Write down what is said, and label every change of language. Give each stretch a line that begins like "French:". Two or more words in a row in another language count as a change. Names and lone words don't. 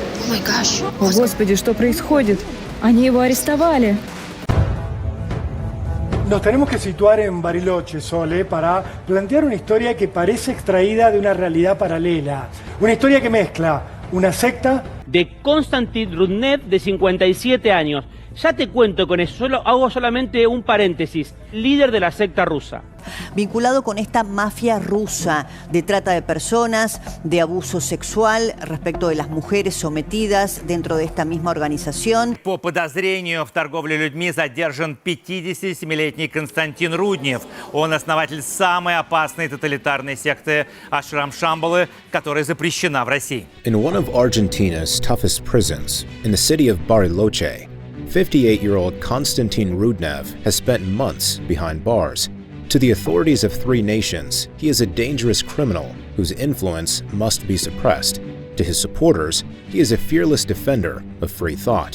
Russian: О, Господи, что происходит? Они его арестовали.
Spanish: Nos tenemos que situar en Bariloche, Sole, para plantear una historia que parece extraída de una realidad paralela. Una historia que mezcla una secta... De Konstantin Rudnev, de 57 años. Ya te cuento con eso, hago solamente un paréntesis. Líder de la secta rusa. Vinculado con esta mafia rusa de trata de personas, de abuso sexual respecto de las mujeres sometidas dentro de esta misma organización.
Russian: По подозрению в торговле людьми задержан 57-летний Константин Руднев. Он основатель самой опасной тоталитарной секты Ашрам Шамбалы, которая запрещена в России.
English: In one of Argentina's toughest prisons, in the city of Bariloche, 58-year-old Konstantin Rudnev has spent months behind bars. To the authorities of three nations, he is a dangerous criminal whose influence must be suppressed. To his supporters, he is a fearless defender of free thought.